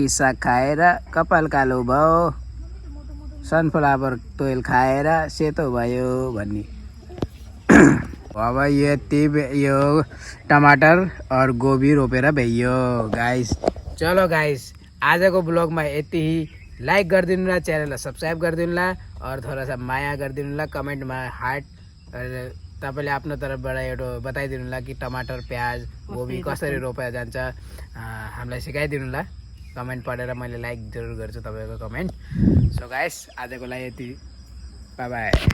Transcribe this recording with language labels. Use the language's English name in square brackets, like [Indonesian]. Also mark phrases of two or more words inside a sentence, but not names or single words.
[Nepali] साग खाएर कपाल कालो भयो सनफ्लावर तेल खाएर सेतो भयो भन्ने अब यो टमाटर और गोभी रोपेर भइयो गाइस चलो गाइस आजको ब्लगमा यति लाइक गरिदिनुला च्यानललाई सब्सक्राइब गरिदिनुला [Hindi] और थोड़ा सा [Nepali] माया गरिदिनुला कमेन्टमा हार्ट तपाईँले आफ्नो तर्फबाट एउटा बताइदिनुला कि टमाटर प्याज गोभी कसरी रोपेर जान्छ हामीलाई सिकाइदिनुला कमेन्ट पढेर मैले लाइक जरुर गर्छु तपाईँको कमेन्ट [English] so guys [Nepali] आजको लागि यति [English] bye bye